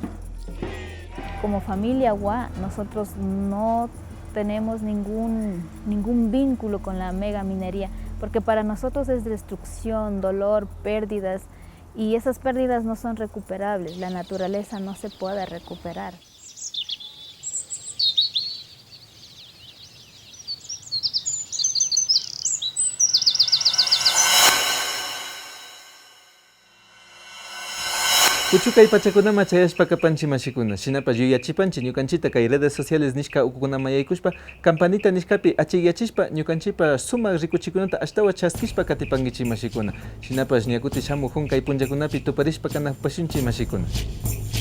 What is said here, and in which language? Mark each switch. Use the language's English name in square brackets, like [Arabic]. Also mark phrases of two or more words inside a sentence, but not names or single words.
[Spanish] Como familia Agua, nosotros no tenemos ningún vínculo con la megaminería, porque para nosotros es destrucción, dolor, pérdidas, y esas pérdidas no son recuperables, la naturaleza no se puede recuperar. [Quechua] Kuchukay pachakunama chayashpaka panchimashikuna, shinapas yuyachipanchi ñukanchita kay [Spanish] redes sociales [Quechua] nishka ukukunama yaykushpa, campanita nishkapi achiyachishpa ñukanchipa sumak rikuchikunata ashtawa chaskishpa katipankichimashikuna, shinapas ñakuti shamuq hunkay punllakunapi tuparishpa kanapashunchimashikuna.